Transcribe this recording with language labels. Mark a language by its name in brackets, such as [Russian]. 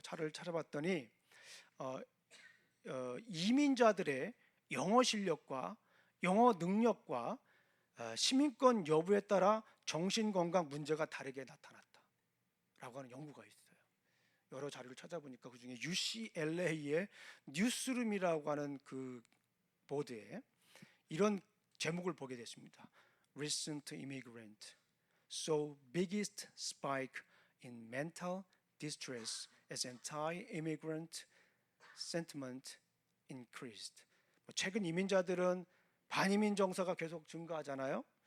[Korean] 자료를 찾아봤더니 이민자들의 영어 실력과 영어 능력과 시민권 여부에 따라 정신건강 문제가 다르게 나타났다라고 하는 연구가 있어요. 여러 자료를 찾아보니까 그중에 UCLA의 뉴스룸이라고 하는 그 보드에 이런 제목을 보게 됐습니다. [English] Recent immigrant saw biggest spike in mental distress as anti-immigrant sentiment increased. [Korean] 최근 이민자들은 반이민 정서가 계속 증가하잖아요.